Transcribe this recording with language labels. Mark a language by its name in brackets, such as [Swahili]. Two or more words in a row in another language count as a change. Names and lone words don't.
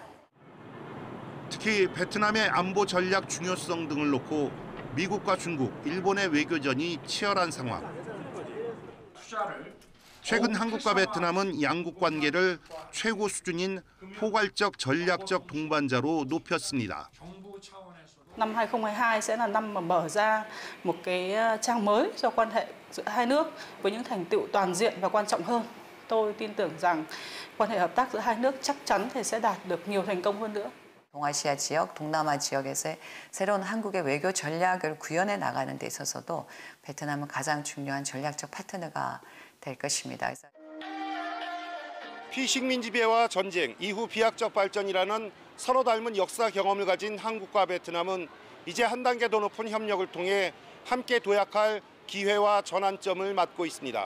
[Korean] 특히 베트남의 안보 전략 중요성 등을 놓고 미국과 중국, 일본의 외교전이 치열한 상황. 최근 한국과 베트남은 양국 관계를 최고 수준인 포괄적 전략적 동반자로 높였습니다. [Vietnamese] Năm 2022 sẽ là năm mà mở ra một cái trang mới cho quan hệ giữa hai nước với những thành tựu toàn diện và quan trọng hơn. Tôi tin tưởng rằng quan hệ hợp tác giữa hai nước chắc chắn sẽ đạt được nhiều thành công hơn nữa. [Korean] 동아시아 지역, 동남아 지역에서의 새로운 한국의 외교 전략을 구현해 나가는 데 있어서도 베트남은 가장 중요한 전략적 파트너가 될 것입니다. 피식민 지배와 전쟁, 이후 비약적 발전이라는 서로 닮은 역사 경험을 가진 한국과 베트남은 이제 한 단계 더 높은 협력을 통해 함께 도약할 기회와 전환점을 맞고 있습니다.